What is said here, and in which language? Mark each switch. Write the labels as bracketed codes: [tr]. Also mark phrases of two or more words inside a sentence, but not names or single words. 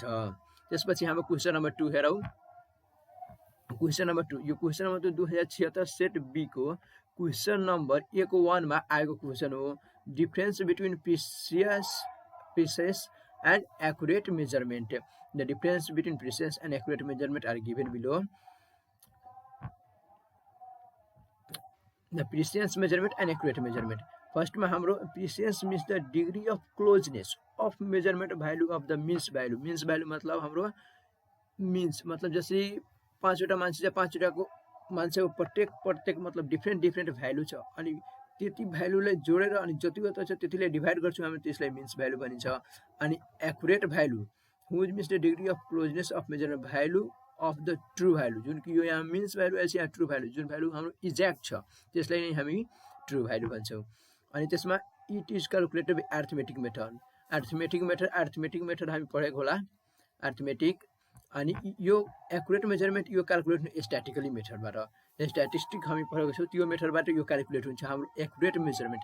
[ne] त्यसपछि हाम्रो [en] question number [ne] 2 हेरौँ। [en] question number [ne] 2 यो [en] question number [ne] 2 2076 [en] set B [ne] को [en] question number [ne] 1 मा आएको क्वेसन हो [en] difference between precise and accurate measurement. the difference between precise and accurate measurement are given below. The precise measurement and accurate measurement. First में हाम्रो precise means the degree of closeness of measurement value of the means value. Means value [ne] मतलब हाम्रो means मतलब जैसे 5वटा मान्छे छ 5वटाको मान्छेको प्रत्येक मतलब [en] different value [ne] छ अनि त्यति भ्यालुलाई जोडेर अनि जतिवटा छ त्यतिले डिभाइड गर्छौँ हामी त्यसलाई [en] means value [ne] भनिन्छ। अनि [en] accurate value which means the degree of closeness of measurement value of the true value [ne] जुन कि यो यहाँ [en] means value [ne] एसी यहाँ [en] true value [ne] जुन भ्यालु हाम्रो एक्ज्याक्ट छ त्यसलाई नै हामी [en] true value [ne] भन्छौँ। अनि त्यसमा [en] it is calculated by arithmetic method [ne] हामी पढेको होला अर्थमेटिक। अनि यो [en] accurate measurement [ne] यो [en] calculate statically method [ne] स्ट्याटिस्टिक हामी पढेको छौँ त्यो मेथडबाट यो क्यालकुलेट हुन्छ हाम्रो [en] accurate measurement.